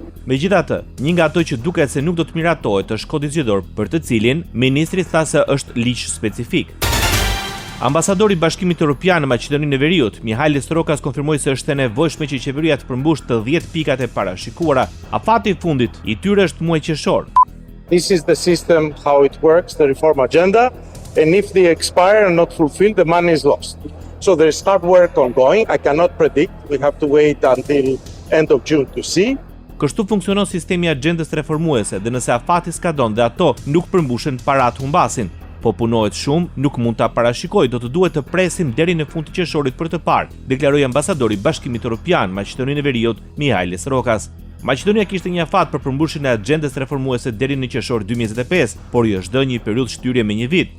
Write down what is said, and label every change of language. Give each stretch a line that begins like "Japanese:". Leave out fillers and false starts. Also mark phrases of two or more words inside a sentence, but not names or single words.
Albanian: Megjithatë, një nga ato që duket se nuk do të miratohet është kodi zgjedhor, për të cilin ministri tha se është ligj specifik. Ambasadori i Bashkimit Evropian në Maqedoninë e Veriut, Mihalis Rokas, konfirmoi se është e nevojshme që qeveria të përmbush të 10 pikat e parashikuara. Afati i fundit i tyre është muaji qershor.
English: This is the system how it works, the reform agenda, and if they expire and not fulfilled, the money is lost. So there is hard work ongoing. I cannot predict. We have to wait until end of June to see.
Albanian: Kështu funksionon sistemi i agjendës reformuese dhe nëse afati skadon dhe ato nuk përmbushen, parat humbasin. Po punohet shumë, nuk mund ta parashikoj, do të duhet të presim deri në fund të qershorit për të parë, deklaroi ambasadori i Bashkimit Evropian Maqedoninë e Veriut, Mihalis Rokas. Maqedonia kishte një afat për përmbushjen e agjendës reformuese deri në qershor 2025, por i është dhënë një periudhë shtyrje me një vit.